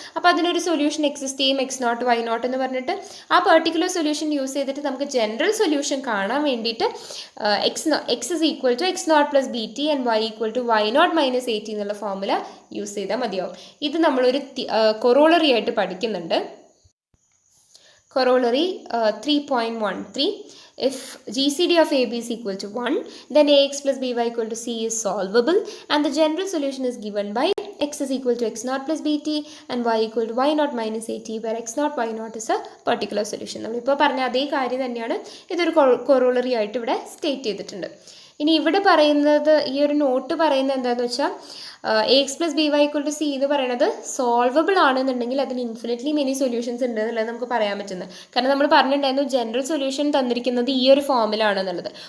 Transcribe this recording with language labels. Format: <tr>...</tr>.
<ml>അപ്പോൾ അതിനൊരു solution exist ചെയ്യും എക്സ് നോട്ട് വൈ നോട്ട് എന്ന് പറഞ്ഞിട്ട്. ആ പെർട്ടിക്കുലർ സൊല്യൂഷൻ യൂസ് ചെയ്തിട്ട് നമുക്ക് ജനറൽ സൊല്യൂഷൻ കാണാൻ വേണ്ടിയിട്ട് X is equal to X not plus B T and Y equal to why nought minus A T എന്നുള്ള ഫോർമുല യൂസ് ചെയ്താൽ മതിയാവും. ഇത് നമ്മളൊരു കൊറോളറി ആയിട്ട് പഠിക്കുന്നുണ്ട്. Corollary 3.13.</ml> <en>If GCD of AB is equal to 1, then AX plus BY equal to C is solvable and the general solution is given by x is equal to x naught plus bt and y equal to y naught minus at, where x naught y naught is a particular solution.</en> <ml>നമ്മളിപ്പോൾ പറഞ്ഞ അതേ കാര്യം തന്നെയാണ് ഇതൊരു corollary ആയിട്ട് ഇവിടെ state ചെയ്തിട്ടുണ്ട്. ഇനി ഇവിടെ പറയുന്നത്, ഈ ഒരു നോട്ട് പറയുന്നത് എന്താണെന്ന് വെച്ചാൽ A X plus B Y equal to C എന്ന് പറയുന്നത് സോൾവബിൾ ആണെന്നുണ്ടെങ്കിൽ അതിന് ഇൻഫിനിറ്റ്ലി മെനി സൊല്യൂഷൻസ് ഉണ്ട് എന്നുള്ളത് നമുക്ക് പറയാൻ പറ്റുന്നത്. കാരണം നമ്മൾ പറഞ്ഞിട്ടുണ്ടായിരുന്നു ജനറൽ സൊല്യൂഷൻ തന്നിരിക്കുന്നത് ഈ ഒരു ഫോമിലാണെന്നുള്ളത്.</ml>